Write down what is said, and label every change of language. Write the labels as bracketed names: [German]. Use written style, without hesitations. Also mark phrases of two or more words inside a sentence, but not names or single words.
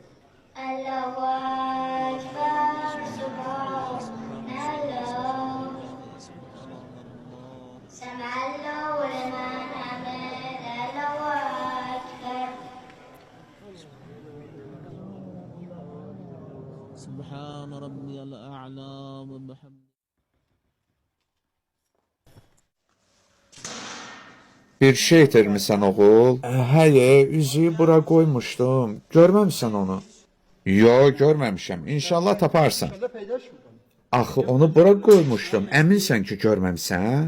[Arabic] الله أكبر سبحان الله سمع الله لمن حمده الله أكبر سبحان ربي الأعلى وبحمده. [Azerbaijani] Bir şey itirmisən oğul? Həyə, üzüyü bura qoymuşdum. Görməmisən onu? Yo, görməmişəm. İnşallah taparsan. Axı onu bura qoymuşdum. Əminsən ki, görməmisən?